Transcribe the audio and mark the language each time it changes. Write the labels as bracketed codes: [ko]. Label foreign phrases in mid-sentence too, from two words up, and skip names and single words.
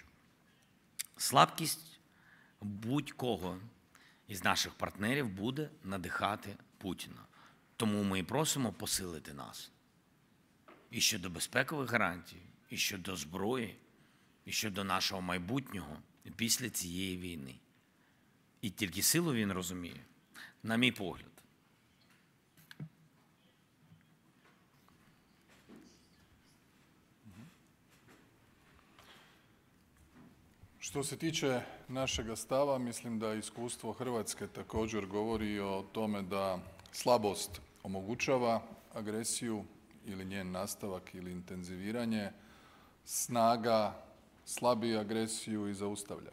[uk] Слабкість будь-кого із наших партнерів буде надихати Путіна. Тому ми і просимо посилити нас. І щодо безпекових гарантій, і щодо зброї, і щодо нашого майбутнього після цієї війни. І тільки силу він розуміє, на мій погляд. [hr] Što se tiče našega stava, mislim da iskustvo Hrvatske također govori o tome da slabost omogućava agresiju ili njen nastavak ili intenziviranje, snaga slabi agresiju i zaustavlja.